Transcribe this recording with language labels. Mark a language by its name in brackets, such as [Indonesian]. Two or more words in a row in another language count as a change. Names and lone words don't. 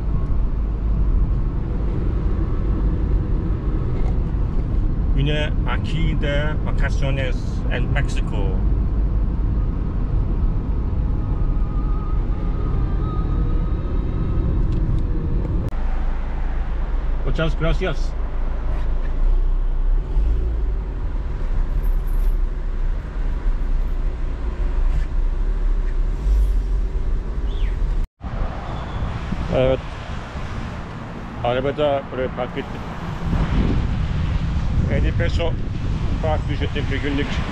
[Spanish] Vine aquí de vacaciones en México. Muchas gracias. [Turkish] Evet. Arabada buraya park ettim. 50 peso park ücreti bir günlük.